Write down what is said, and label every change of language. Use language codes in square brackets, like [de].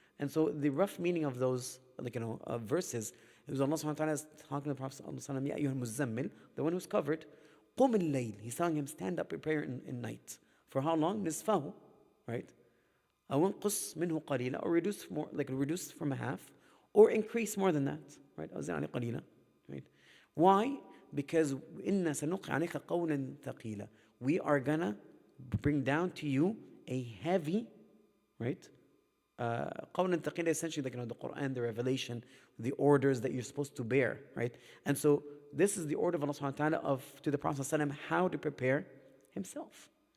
[en] And so the rough meaning of those verses, it was Allah subhanahu wa ta'ala talking to the Prophet sallallahu alaihi wasallam, Ya ayyuhal muzammil, the one who's covered, qum al-layl. He's telling him, stand up in prayer in night. For how long? Nisfahu, right? [ar] أو انقص منه قليلا, [en] or reduce from a half, or increase more than that, right? [ar] أو زد عليه قليلا, right? [en] Why? [ar] Because إنا سنلقي عليك قولا ثقيلا. [en] We are gonna bring down to you a heavy, right? [ar] قولا ثقيلا, [en] essentially the Quran, the revelation, the orders that you're supposed to bear, right? And so this is the order of Allah subhanahu wa ta'ala to the Prophet ﷺ how to prepare himself.